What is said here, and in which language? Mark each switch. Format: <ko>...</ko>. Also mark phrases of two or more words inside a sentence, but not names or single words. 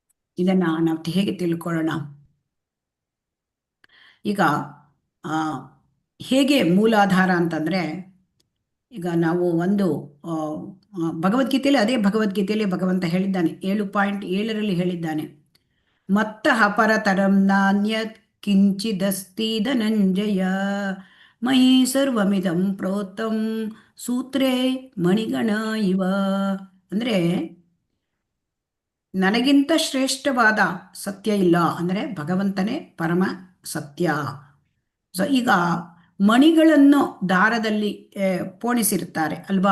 <kn>ಇದನ್ನ ನಾವು ಹೇಗೆ ತಿಳ್ಕೊಳ್ಳೋಣ? ಈಗ ಆ, ಹೇಗೆ ಮೂಲಾಧಾರ ಅಂತಂದ್ರೆ, ಈಗ ನಾವು ಒಂದು ಆ, ಭಗವದ್ಗೀತೆಯಲ್ಲಿ, ಅದೇ ಭಗವದ್ಗೀತೆಯಲ್ಲಿ ಭಗವಂತ ಹೇಳಿದ್ದಾನೆ, 7.7ರಲ್ಲಿ ಹೇಳಿದ್ದಾನೆ,</kn> <sa>ಮತ್ತಃ ಪರತರಂ ನಾನ್ಯತ್ ಕಿಂಚಿದಸ್ತಿ ಧನಂಜಯ ಮಯಿ ಸರ್ವಮಿದಂ ಪ್ರೋತಂ ಸೂತ್ರೇ ಮಣಿಗಣ ಇವ.</sa> <kn>ಅಂದ್ರೆ ನನಗಿಂತ ಶ್ರೇಷ್ಠವಾದ ಸತ್ಯ ಇಲ್ಲ, ಅಂದರೆ ಭಗವಂತನೇ ಪರಮ ಸತ್ಯ. ಸೊ ಈಗ ಮಣಿಗಳನ್ನು ದಾರದಲ್ಲಿ ಪೋಣಿಸಿರ್ತಾರೆ ಅಲ್ವಾ?</kn>